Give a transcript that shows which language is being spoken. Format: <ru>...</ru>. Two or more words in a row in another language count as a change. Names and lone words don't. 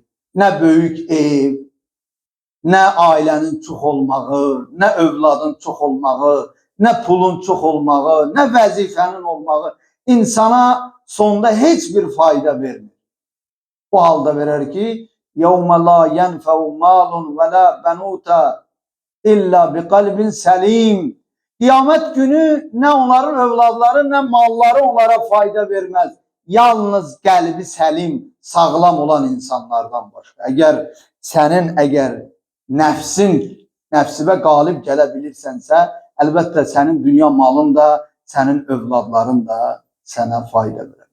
<az>Nə böyük ev, nə ailənin çox olmağı, nə övladın çox olmağı, nə pulun çox olmağı, nə vəzifənin olmağı insana sonda heç bir fayda vermir. Bu halda verər ki,</az> <ar>يَوْمَ لَا يَنْفَوْ مَالٌ وَلَا بَنُوتَ إلا بقلب سليم.</ar> <az>Qiyamət günü nə onların övladları, nə malları onlara fayda verməz. Yalnız qəlbi səlim, sağlam olan insanlardan başqa. Əgər sənin nəfsivə qalib gələ bilirsənsə, əlbəttə sənin dünya malın da, sənin övladların da sənə fayda verər.</az>